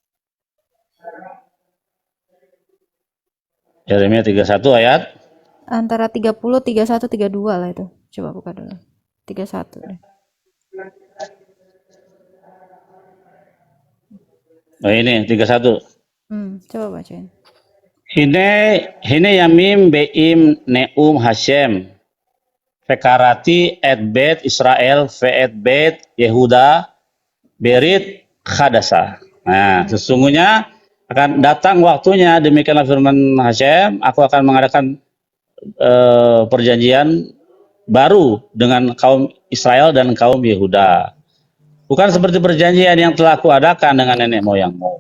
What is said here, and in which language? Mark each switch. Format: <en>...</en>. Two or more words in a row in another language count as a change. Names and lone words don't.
<id>Yeremia 31 ayat Antara 30, 31, 32 lah itu. Coba buka dulu. 31 deh. Oh ini 31. Coba bacain.</id> <he>הנה ימים באים נאם השם. וכרתי את בית ישראל ואת בית יהודה ברית חדשה.</he> <id>Nah, sesungguhnya akan datang waktunya, demikianlah firman Hashem, aku akan mengadakan perjanjian baru dengan kaum Israel dan kaum Yehuda. Bukan seperti perjanjian yang telah aku adakan dengan nenek moyangmu.</id>